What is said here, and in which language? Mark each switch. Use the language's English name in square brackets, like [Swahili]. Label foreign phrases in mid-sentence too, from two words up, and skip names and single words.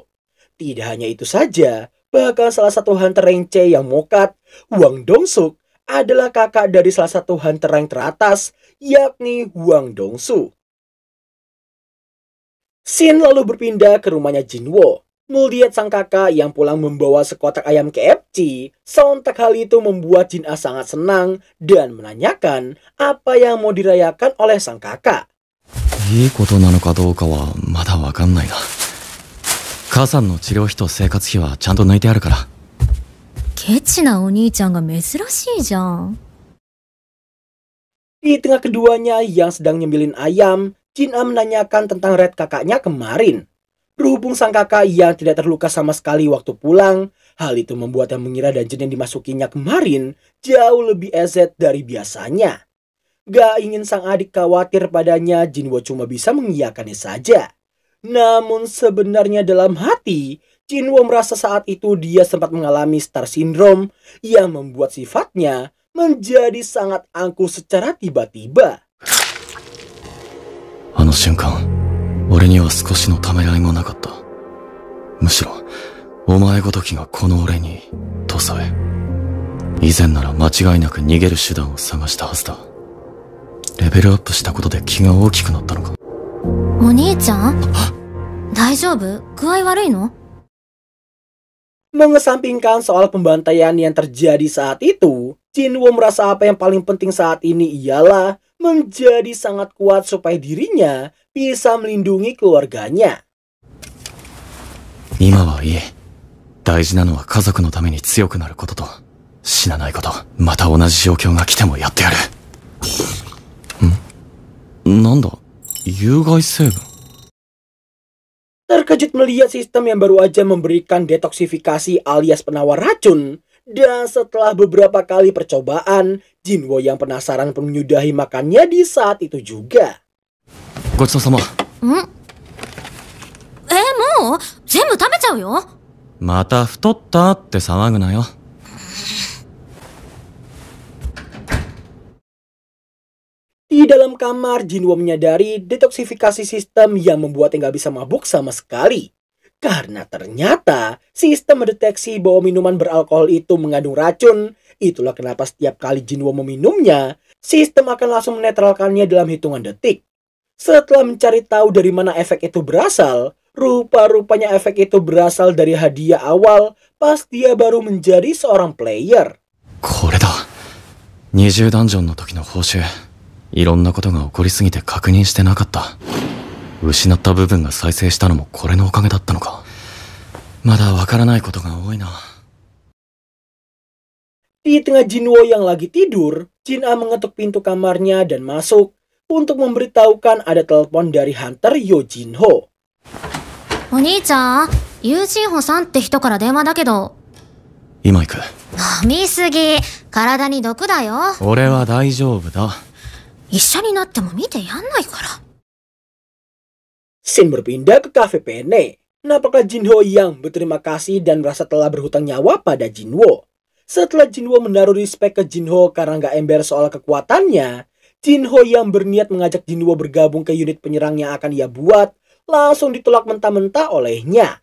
[Indonesian] Tidak hanya itu saja, bahkan salah satu hunter rank C yang mokat, Wang Dongsuk, adalah kakak dari salah satu hunter rank teratas, yakni Wang Dongsu. Shin lalu berpindah ke rumahnya Jinwo. Melihat sang kakak yang pulang membawa sekotak ayam KFC, sontak hal itu membuat Jin A sangat senang dan menanyakan apa yang mau dirayakan oleh sang kakak. [Japanese] いいことなのかどうかはまだわかんないな。母さんの治療費と生活費はちゃんと抜いてあるから。ケチなお兄ちゃんが珍しいじゃん。 [Indonesian] Di tengah keduanya yang sedang nyemilin ayam, Jin A menanyakan tentang red kakaknya kemarin. Berhubung sang kakak yang tidak terluka sama sekali waktu pulang, hal itu membuatnya mengira dungeon yang dimasukinya kemarin jauh lebih EZ dari biasanya. Gak ingin sang adik khawatir padanya, Jinwo cuma bisa mengiyakannya saja. Namun sebenarnya dalam hati, Jinwo merasa saat itu dia sempat mengalami [English] star syndrome [Indonesian] yang membuat sifatnya menjadi sangat angkuh secara tiba-tiba. [Japanese] あの瞬間、俺には少しのためらいもなかった。むしろ、お前ごときがこの俺に、とさえ。以前なら間違いなく逃げる手段を探したはずだ。レベルアップしたことで気が大きくなったのか。お兄ちゃん？大丈夫？具合悪いの？ [Indonesian] Mengesampingkan soal pembantaian yang terjadi saat itu, Jinwo merasa apa yang paling penting saat ini ialah menjadi sangat kuat supaya dirinya bisa melindungi keluarganya. [Japanese] 今はいい。大事なのは家族のために強くなることと、死なないこと。また同じ状況が来てもやってやる。なんだ？有害成分？ [Indonesian] Terkejut melihat sistem yang baru aja memberikan detoksifikasi alias penawar racun. Dan setelah beberapa kali percobaan, Jinwo yang penasaran pun menyudahi makannya di saat itu juga. [Japanese] ごちそうさま。もう全部食べちゃうよ。また太ったって騒ぐなよ。 [Indonesian] Di Di dalam kamar, Jinwo menyadari detoksifikasi sistem yang membuatnya nggak bisa mabuk sama sekali. Karena ternyata sistem mendeteksi bahwa minuman beralkohol itu mengandung racun. Itulah kenapa setiap kali Jinwo meminumnya, sistem akan langsung menetralkannya dalam hitungan detik. Setelah mencari tahu dari mana efek itu berasal, rupa-rupanya efek itu berasal dari hadiah awal pas dia baru menjadi seorang player. [Japanese] これだ。20ダンジョンの時の報酬。いろんなことが起こりすぎて確認してなかった。失った部分が再生したのもこれのおかげだったのか。まだわからないことが多いな。 [Indonesian] Di tengah Jinwo yang lagi tidur, Jin-A mengetuk pintu kamarnya dan masuk untuk memberitahukan ada telepon dari Hunter Yojinho. [Japanese] お兄ちゃん、ユージンホさんって人から電話だけど。今行く。飲みすぎ、体に毒だよ。俺は大丈夫だ。一緒になっても見てやんないから。 [Indonesian] Scene berpindah ke kafe Pene. Nampaklah Jinho yang berterima kasih dan merasa telah berhutang nyawa pada Jinwo. Setelah Jinwo menaruh respect ke Jinho karena nggak ember soal kekuatannya, Jinho yang berniat mengajak Jinwo bergabung ke unit penyerang yang akan ia buat, langsung ditolak mentah-mentah olehnya.